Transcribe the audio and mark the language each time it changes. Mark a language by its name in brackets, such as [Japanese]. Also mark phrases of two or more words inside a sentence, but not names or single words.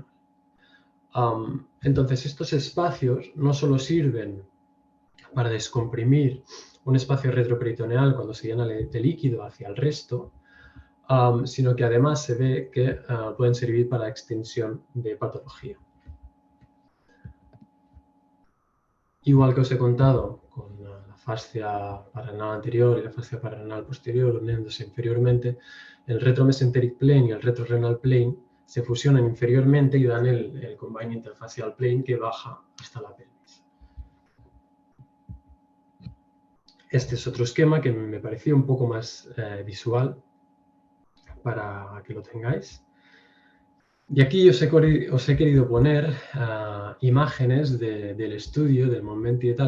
[Spanish] Entonces, estos espacios no solo sirven para descomprimir un espacio retroperitoneal cuando se llena de líquido hacia el resto, sino que además se ve que pueden servir para la extensión de patología. Igual que os he contado con la fascia pararrenal anterior y la fascia pararrenal posterior uniéndose inferiormente, el [English] retromesenteric plane [Spanish] y el [English] retrorenal plane [Spanish] se fusionan inferiormente y dan el [English] combined interfacial plane [Spanish] que baja hasta la pelvis. Este es otro esquema que me parecía un poco más visual para que lo tengáis. Y aquí os he querido poner imágenes del estudio del Monmenti et al.